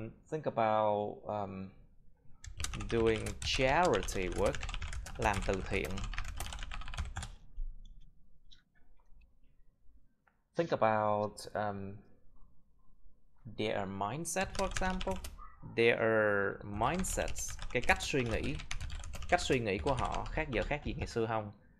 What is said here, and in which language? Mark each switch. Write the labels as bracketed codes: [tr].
[en] Think about doing charity work, [vi] làm từ thiện. [en] Think about their mindset, for example. Their mindsets, [vi] cái cách suy nghĩ của họ khác gì ngày xưa không?